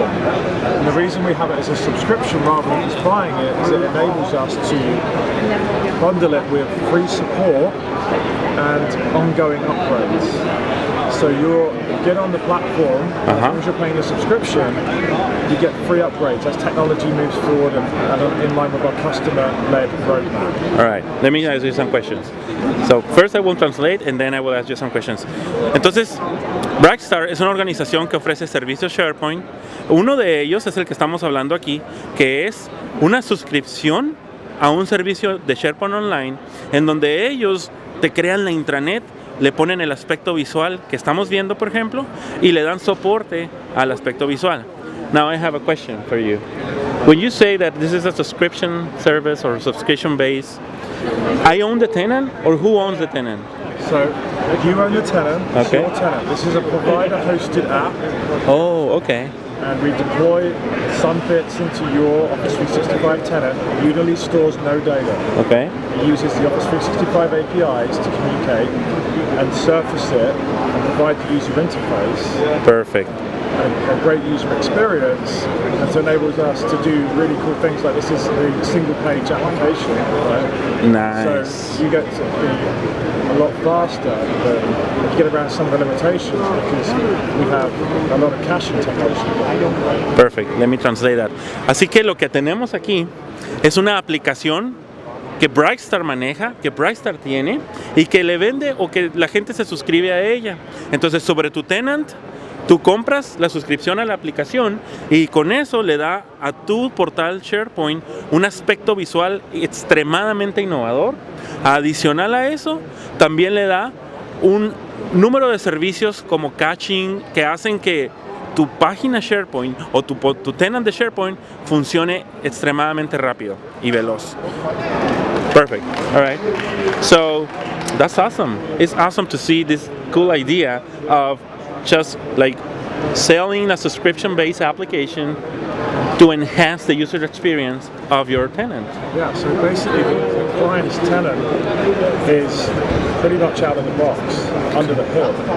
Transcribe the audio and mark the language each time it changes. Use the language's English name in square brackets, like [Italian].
[English] And the reason we have it as a subscription rather than just buying it is it enables us to bundle it with free support and ongoing upgrades. So you get on the platform, as long as you're paying the subscription, you get free upgrades as technology moves forward and in line with our customer-led roadmap. All right, let me ask you some questions. So first I will translate and then I will ask you some questions. [Spanish] Entonces, Brightstarr es una organización que ofrece servicios SharePoint. Uno de ellos es el que estamos hablando aquí, que es una suscripción a un servicio de SharePoint Online, en donde ellos te crean la intranet, le ponen el aspecto visual que estamos viendo, por ejemplo, y le dan soporte al aspecto visual. [English] Now I have a question for you. When you say that this is a subscription service or subscription base, I own the tenant, or who owns the tenant? So you own the tenant, it's Okay. your tenant. This is a provider-hosted app. Oh, okay. And we deploy some bits into your Office 365 tenant. Unily stores no data. Okay. It uses the Office 365 APIs to communicate and surface it and provide the user interface. Perfect. A great user experience, and so enables us to do really cool things like this is a single page application, right? Nice. So you get to be a lot faster, but you get around some of the limitations because we have a lot of caching technology. Perfect. Let me translate that. [Spanish] Así que lo que tenemos aquí es una aplicación que Brightstarr maneja, que Brightstarr tiene y que le vende o que la gente se suscribe a ella. Entonces, sobre tu tenant, tú compras la suscripción a la aplicación y con eso le da a tu portal SharePoint un aspecto visual extremadamente innovador. Adicional a eso, también le da un número de servicios como caching que hacen que tu página SharePoint o tu tenant de SharePoint funcione extremadamente rápido y veloz. [English] Perfect. All right. So that's awesome. It's awesome to see this cool idea of just like selling a subscription-based application to enhance the user experience of your tenant. Yeah, so basically the client's tenant is pretty much out of the box, under the hood.